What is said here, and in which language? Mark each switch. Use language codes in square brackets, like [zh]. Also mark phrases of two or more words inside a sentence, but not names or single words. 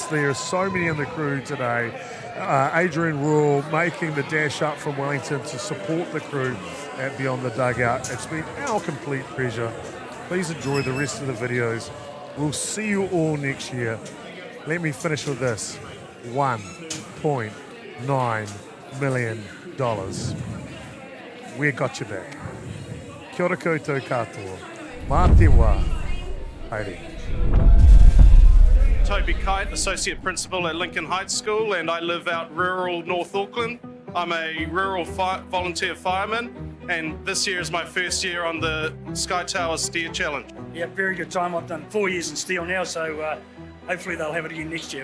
[en] There are so many in the crew today. Adrian Rule making the dash up from Wellington to support the crew at Beyond the Dugout. It's been our complete pleasure. Please enjoy the rest of the videos. We'll see you all next year. Let me finish with this. $1.9 million. We got you back. [mi] Kia ora koutou katoa. Mā te wā. Haere. [en] Toby Kite, Associate Principal at Lincoln Heights School, and I live out rural North Auckland. I'm a rural volunteer fireman, and this year is my first year on the Sky Tower Steer Challenge. Yeah, very good time. I've done 4 years in steel now, so hopefully they'll have it again next year.